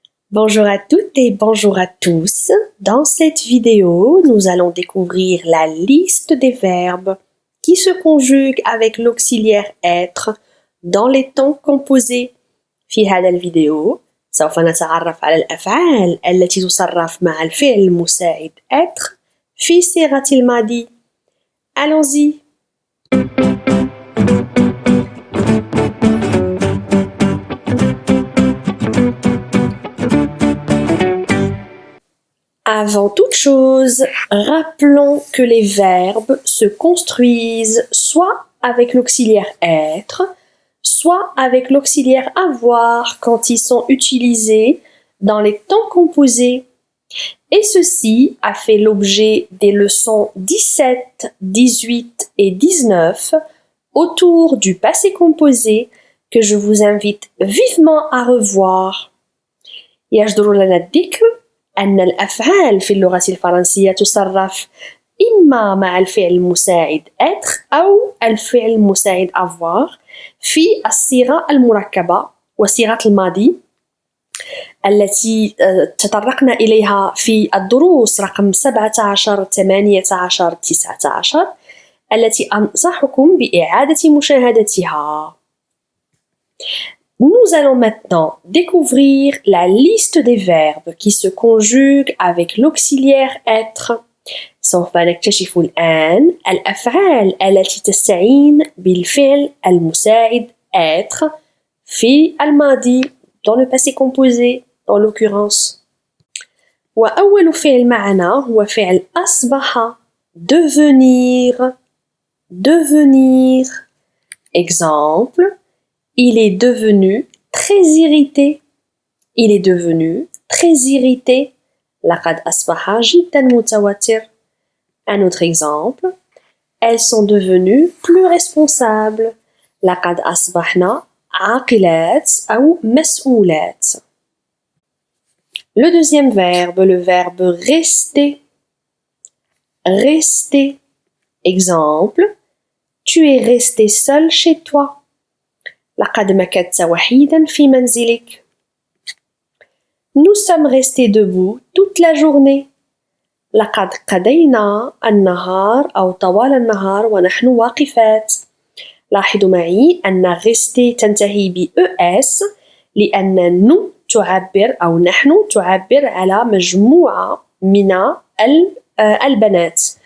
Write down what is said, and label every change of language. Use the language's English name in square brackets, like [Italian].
[French] Bonjour à toutes et bonjour à tous. Dans cette vidéo, nous allons découvrir la liste des verbes qui se conjuguent avec l'auxiliaire être dans les temps composés. [Arabic] في هذا الفيديو سوف نتعرف على الأفعال التي تصرف مع الفعل المساعد être في صيغة الماضي. [French] Allons-y. Avant toute chose, rappelons que les verbes se construisent soit avec l'auxiliaire être, soit avec l'auxiliaire avoir quand ils sont utilisés dans les temps composés. Et ceci a fait l'objet des leçons 17, 18 et 19 autour du passé composé que je vous invite vivement à revoir. [Arabic] يجدر لنا الذكر أن الأفعال في اللغة الفرنسية تصرف إما مع الفعل المساعد être أو الفعل المساعد avoir في الصيغة المركبة وصيغة الماضي التي تطرقنا إليها في الدروس رقم 17 18 19 التي أنصحكم بإعادة مشاهدتها. [French] Nous allons maintenant découvrir la liste des verbes qui se conjuguent avec l'auxiliaire être. [Arabic] سوف نكتشف الآن الأفعال التي تستعين بالفعل المساعد être في الماضي [French] dans le passé composé en l'occurrence. [Arabic] وأول فعل معنا هو فعل أصبح devenir. [French] Exemple, il est devenu très irrité. Il est devenu très irrité. [Arabic] لقد أصبح جدا متوتر. [French] Un autre exemple, elles sont devenues plus responsables. [Arabic] لقد أصبحنا عاقلات أو مسؤولات. [French] Le deuxième verbe, le verbe rester. Rester. Exemple, tu es resté seul chez toi. [Arabic] لقد مكثت وحيدا في منزلك. [French] Nous sommes restés debout toute la journée. [Arabic] لقد قضينا النهار أو طوال النهار ونحن واقفات. لاحظوا معي أن rester تنتهي ب ES لأن nous تعبر أو نحن تعبر على مجموعة من البنات.